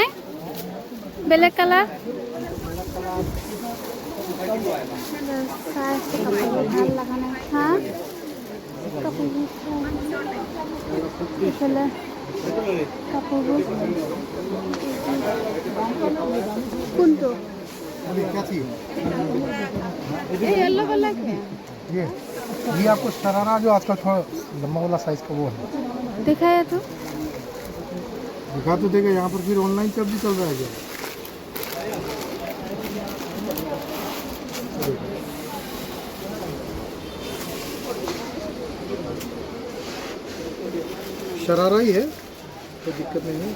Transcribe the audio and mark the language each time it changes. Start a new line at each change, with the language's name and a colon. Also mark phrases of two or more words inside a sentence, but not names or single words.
Assamese: বেলেগ কালাৰ কাপোৰবোৰ ভাল লগা নাই। হা, কাপোৰবোৰ এইফালে কাপোৰবোৰ কোনটো
English: yellow color
Assamese: है?
Hindi: ये आपको शरारा जो आजकल थोड़ा लंबा वाला साइज का वो है, दिखाया तो दिखा तो देगा। यहाँ पर फिर ऑनलाइन सब भी चल रहा है क्या? शरारा ही है, कोई दिक्कत नहीं है।